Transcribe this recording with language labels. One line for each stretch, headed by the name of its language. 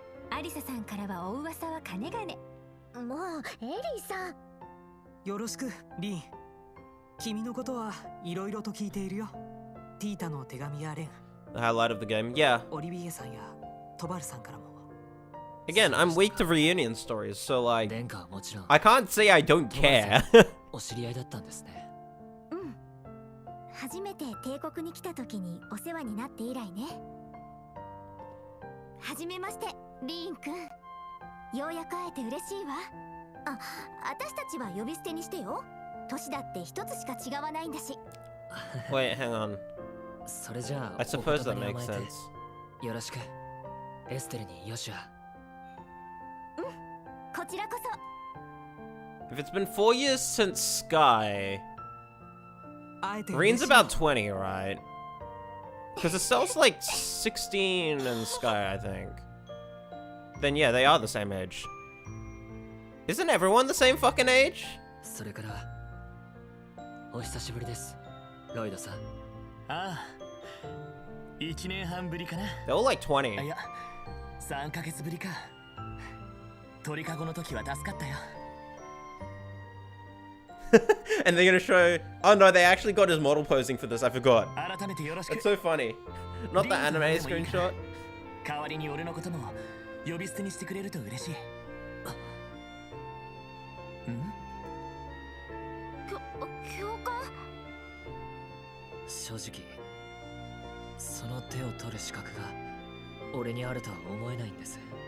Japanese: アリサさんからはお噂はかねがね。もうエリーさん。よろしくリン。君のことはいろいろと聞いているよ。ティータの手紙やレン、
English: The highlight of the game, yeah.
Japanese: オリビエさんやトバルさんからも。
English: Again, I'm weak to reunion stories, so like, I can't say I don't care.
Japanese: お知り合いだったんですね。うん。初めて帝国に来た時にお世話になって以来ね。はじめまして、リーンくん。ようやく会えて嬉しいわ。私たちは呼び捨てにしてよ。年だって一つしか違わないんだし。
English: Wait, hang on.
Japanese: それじゃあ、
English: I suppose that makes sense.
Japanese: よろしく。エステルによしゃ。こちらこそ。
English: If it's been 4 years since Sky,
Japanese: 会えて
English: Reen's about 20, right? Because Estelle's like 16 and Sky, I think. Then yeah, they are the same age. Isn't everyone the same fucking age?
Japanese: それから、お久しぶりです、ロイドさん。ああ、1年半ぶりかな。
English: They're all like 20.
Japanese: いや、3ヶ月ぶりか。鳥かごの時は助かったよ。
English: And they're gonna show... Oh no, they actually got his model posing for this, I forgot.
Japanese: 改めてよろしく。
English: That's so funny. Not the anime screenshot.
Japanese: 代わりに俺のことも呼び捨てにしてくれると嬉しい。教官。正直、その手を取る資格が俺にあるとは思えないんです。